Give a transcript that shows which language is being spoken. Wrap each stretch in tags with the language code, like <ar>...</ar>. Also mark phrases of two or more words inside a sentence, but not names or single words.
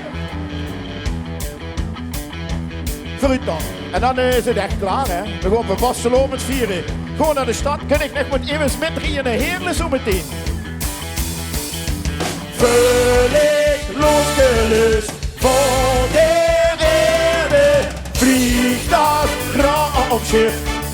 <nl>Vooruit dan. En dan is het echt klaar hè. Dan gaan we Barcelona met vieren. Gewoon naar de stad. Kun ik nog met even met drieën naar Heerlen zo meteen.</nl> <de>Völlig losgelöst von der Erde fliegt das Raumschiff.</de>